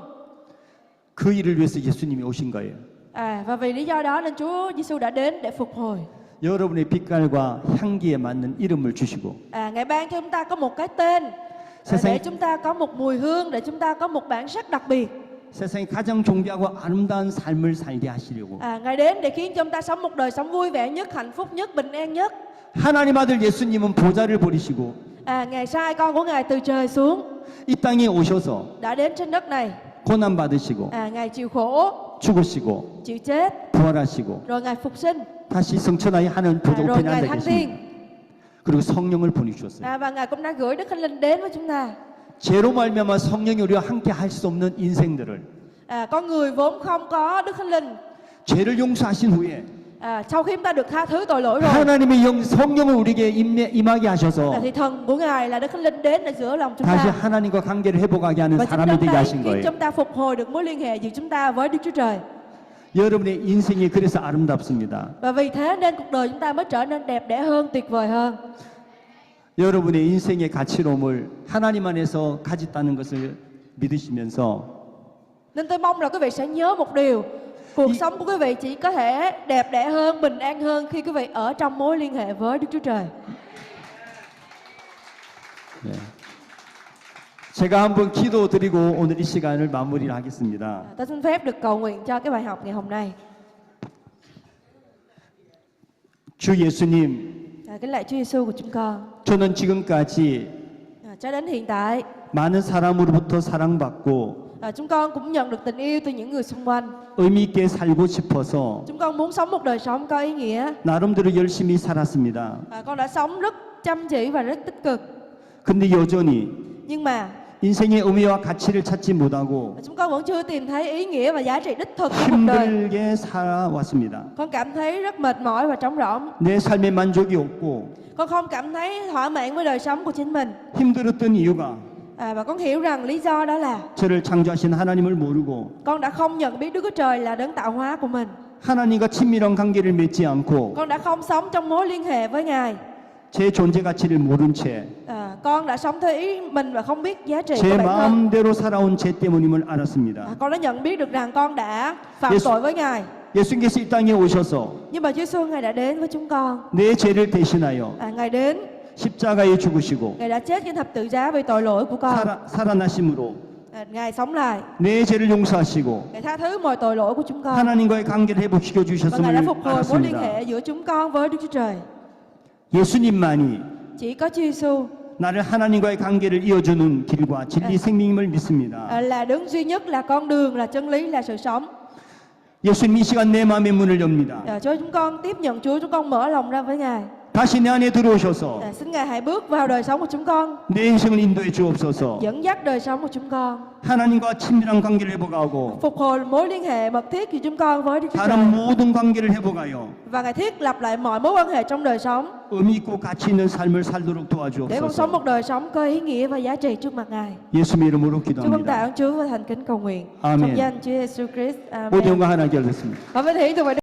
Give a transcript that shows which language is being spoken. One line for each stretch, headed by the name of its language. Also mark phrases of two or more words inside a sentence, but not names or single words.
Korean: 그 일을 위해서 예수님이 오신 거예요.
Vietnamese: Và vì lý do đó nên Chúa Giêsu đã đến để phục hồi.
Korean: 여러분의 빛깔과 향기에 맞는 이름을 주시고
Vietnamese: Ngài ban cho chúng ta có một cái tên để chúng ta có một mùi hương, để chúng ta có một bản sắc đặc biệt.
Korean: 세상에 가장 존귀하고 아름다운 삶을 살게 하시려고
Vietnamese: Ngài đến để khiến cho chúng ta sống một đời sống vui vẻ nhất, hạnh phúc nhất, bình an nhất.
Korean: 하나님 아들 예수님은 보좌를 버리시고
Vietnamese: Ngài sai con của Ngài từ trời xuống,
Korean: 이 땅에 오셔서
Vietnamese: đã đến trên đất này.
Korean: 고난 받으시고
Vietnamese: Ngài chịu khổ,
Korean: 죽으시고
Vietnamese: chịu chết,
Korean: 부활하시고
Vietnamese: rồi Ngài phục sinh,
Korean: 다시 성천하에 하나님 보좌
Vietnamese: rồi
Korean: 우편에
Vietnamese: Ngài
Korean: 앉아
Vietnamese: thăng
Korean: 계십니다.
Vietnamese: thiên.
Korean: 그리고 성령을 보내주셨어요.
Vietnamese: Và Ngài cũng đã gửi Đức Thánh Linh đến với chúng ta.
Korean: 죄로 말미암아 성령이 우리와 함께 할 수 없는 인생들을
Vietnamese: Con người vốn không có Đức Thánh Linh.
Korean: 죄를 용서하신 후에
Vietnamese: Sau khi chúng ta được tha thứ tội lỗi rồi,
Korean: 하나님의 영 성령을 우리에게 임하게 하셔서
Vietnamese: thì thần của Ngài là Đức Thánh Linh đến để giữa lòng chúng
Korean: 다시
Vietnamese: ta.
Korean: 하나님과 관계를 회복하게 하는
Vietnamese: Và chính
Korean: 사람이
Vietnamese: đấng
Korean: 되게
Vietnamese: đấy
Korean: 하신
Vietnamese: khiến
Korean: 거예요.
Vietnamese: chúng ta phục hồi được mối liên hệ giữa chúng ta với Đức Chúa Trời.
Korean: 여러분의 인생이 그래서 아름답습니다.
Vietnamese: Và vì thế nên cuộc đời chúng ta mới trở nên đẹp đẽ hơn, tuyệt vời hơn.
Korean: 여러분의 인생의 가치로움을 하나님 안에서 가졌다는 것을 믿으시면서
Vietnamese: Nên tôi mong là quý vị sẽ nhớ một điều: cuộc sống của quý vị chỉ có thể đẹp đẽ hơn, bình an hơn khi quý vị ở trong mối liên hệ với Đức Chúa Trời.
Korean: 네. 제가 한번 기도드리고 오늘 이 시간을 마무리를 하겠습니다.
Vietnamese: Tôi xin phép được cầu nguyện cho cái bài học ngày hôm nay.
Korean: 주 예수님,
Vietnamese: Kính lạy Chúa Giêsu của chúng con,
Korean: 저는 지금까지
Vietnamese: cho đến hiện tại
Korean: 많은 사람으로부터 사랑받고
Vietnamese: chúng con cũng nhận được tình yêu từ những người xung quanh.
Korean: 의미 있게 살고 싶어서
Vietnamese: Chúng con muốn sống một đời sống có ý nghĩa.
Korean: 나름대로 열심히 살았습니다.
Vietnamese: Con đã sống rất chăm chỉ và rất tích cực.
Korean: 근데 여전히
Vietnamese: Nhưng mà
Korean: 인생의 의미와 가치를 찾지 못하고
Vietnamese: chúng con vẫn chưa tìm thấy ý nghĩa và giá trị đích thực của cuộc đời.
Korean: 힘들게 살아왔습니다.
Vietnamese: Con cảm thấy rất mệt mỏi và trống rỗng.
Korean: 내 삶에 만족이 없고
Vietnamese: Con không cảm thấy thỏa mãn với đời sống của chính mình.
Korean: 힘들었던 이유가
Vietnamese: Và con hiểu rằng lý do đó là
Korean: 저를 창조하신 하나님을 모르고
Vietnamese: con đã không nhận biết Đức Chúa Trời là đấng tạo hóa của mình.
Korean: 하나님과 친밀한 관계를 맺지 않고
Vietnamese: Con đã không sống trong mối liên hệ với Ngài.
Korean: 제 존재 가치를 모른 채
Vietnamese: Con đã sống theo ý mình và không biết giá trị của
Korean: 제
Vietnamese: bản thân.
Korean: 마음대로 살아온 제 때문임을 알았습니다.
Vietnamese: Con đã nhận biết được rằng con đã phạm Yes. tội với Ngài.
Korean: 예수님께서 이 땅에 오셔서
Vietnamese: Nhưng mà Chúa Giêsu Ngài đã đến với chúng con.
Korean: 내 죄를 대신하여
Vietnamese: Ngài đến,
Korean: 십자가에 죽으시고
Vietnamese: Ngài đã chết trên thập tự giá vì tội lỗi của con.
Korean: 살아나심으로
Vietnamese: Ngài sống lại,
Korean: 내 죄를 용서하시고
Vietnamese: Ngài tha thứ mọi tội lỗi của chúng con.
Korean: 하나님과의 관계를 회복시켜
Vietnamese: Và Ngài đã
Korean: 주셨음을
Vietnamese: phục hồi mối liên
Korean: 알았습니다.
Vietnamese: hệ giữa chúng con với Đức Chúa Trời.
Korean: 예수님만이
Vietnamese: Chỉ có Chúa Giêsu
Korean: 나를 하나님과의 관계를 이어주는 길과 진리 생명임을 믿습니다.
Vietnamese: là đứng duy nhất, là con đường, là chân lý, là sự sống.
Korean: 예수님 이 시간 내 마음의 문을 엽니다.
Vietnamese: Cho chúng con tiếp nhận Chúa, chúng con mở lòng ra với Ngài.
Korean: 다시 내 안에 들어오셔서
Vietnamese: Xin Ngài hãy bước vào đời sống của chúng con,
Korean: 내 인생을 인도해 주옵소서.
Vietnamese: dẫn dắt đời sống của chúng con,
Korean: 하나님과 친밀한 관계를 회복하고
Vietnamese: phục hồi mối liên hệ mật thiết của chúng con với Đức Chúa Trời.
Korean: 다른 모든 관계를 회복하여
Vietnamese: Và Ngài thiết lập lại mọi mối quan hệ trong đời sống
Korean: 의미 있고 가치 있는 삶을 살도록
Vietnamese: để con sống
Korean: 도와주옵소서.
Vietnamese: một đời sống có ý nghĩa và giá trị trước mặt Ngài.
Korean: 예수님의 이름으로
Vietnamese: Chúng con tạ
Korean: 기도합니다.
Vietnamese: ơn Chúa và thành kính cầu nguyện. Amen. Trong danh Chúa Giêsu Christ. Amen.
Korean: 모든 영광 하나님께 올렸습니다.
Vietnamese: Và với thị thuộc về